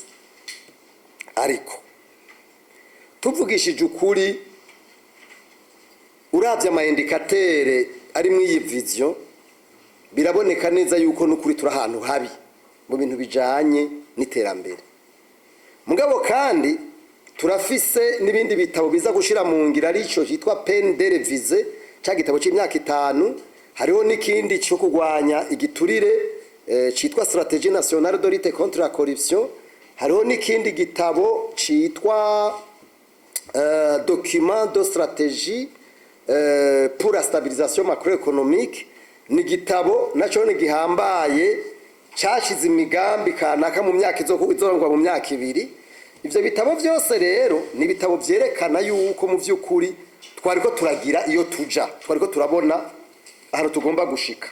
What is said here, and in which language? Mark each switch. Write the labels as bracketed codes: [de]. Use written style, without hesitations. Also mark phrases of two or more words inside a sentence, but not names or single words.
[rn] Ariko tuvugishije ukuri, uravye ama indicateur ari mu iyi vision, biraboneka neza yuko n'ukuri turi ahantu habi mu bintu bijanye n'iterambere. Mugabo kandi turafise n'ibindi bitabo biza gushira mu ngira arico cyitwa [fr] peine de réviser, [rn] cya gitabo cy'imyaka 5. Hariho n'ikindi cyo kugwanya igiturire cyitwa [fr] stratégie nationale de lutte contre la corruption. [rn] Hariho n'ikindi gitabo cyitwa [fr] document de stratégie pour la stabilisation macroéconomique [rn] ni gitabo naco ni gihambaye cyashize imigambi kanaka mu myaka izorangwa mu myaka ibiri. Ivyo bitabo byose rero ni bitabo byerekana yuko mu vy'ukuri twariko turagira iyo tuja, twariko turabona ahantu tugomba gushika.